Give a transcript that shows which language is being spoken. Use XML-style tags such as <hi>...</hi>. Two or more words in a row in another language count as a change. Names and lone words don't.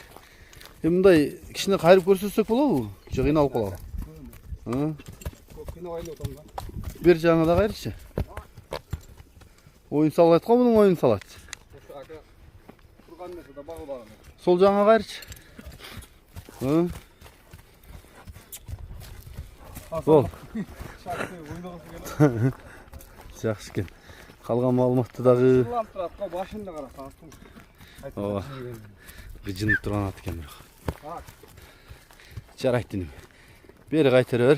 <ky>Мындай кичине кайрып көрсөтсөк болобу? Же кыйналып калабы? Көп кыйнабайлы отам да. Бер жагына да кайрычы. Оюн салат го, мунун оюн салат. Ошо ака турган нерсе да багы бар. Сол жагына кайрычы.</ky> <kk>Бол. Жақсы екен. Қалған малыматты дағы Сырланып тұрады ғой, башында қарасаңыз.</kk> <ky>Ооба.</ky> <kk>Гыжынып тұрған ат екен бірақ. Жарайды денем. Бері қайтара бер.</kk>